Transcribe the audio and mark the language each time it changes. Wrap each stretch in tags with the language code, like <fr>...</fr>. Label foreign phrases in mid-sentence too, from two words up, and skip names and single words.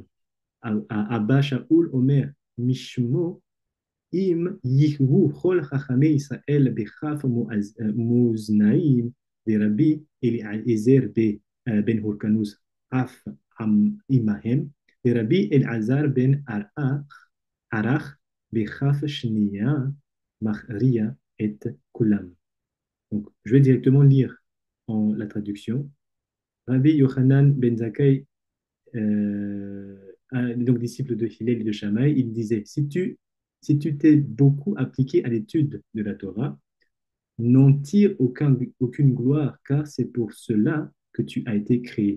<he>אבא שאול אומר, משמו, אם יהיו כל חכמי ישראל בכף מאזניים, ורבי אליעזר בן הורקנוס אף עמהם, ורבי אלעזר בן ערך בכף שנייה מכריע את כולם.</he> <fr>Donc, je vais directement lire la traduction. Rabbi Yochanan ben Zakkai, donc disciple de Hillel et de Shammai, il disait, si tu t'es beaucoup appliqué à l'étude de la Torah, n'en tire aucune gloire, car c'est pour cela que tu as été créé.</fr>